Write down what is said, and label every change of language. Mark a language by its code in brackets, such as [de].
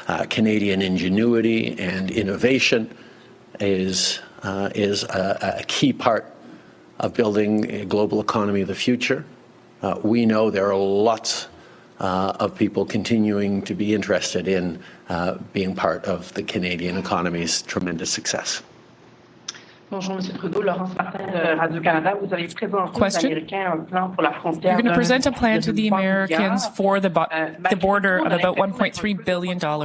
[en] Canadian ingenuity and innovation is a key part of building a global economy of the future. We know there are lots of people continuing to be interested in being part of the Canadian economy's tremendous success. [fr] Bonjour, Monsieur Trudeau. Laurence Martin de Radio-Canada. Vous avez présenté aux Américains un plan pour la frontière. [en] You're going to present a plan to the Americans for the border of about $1.3 billion.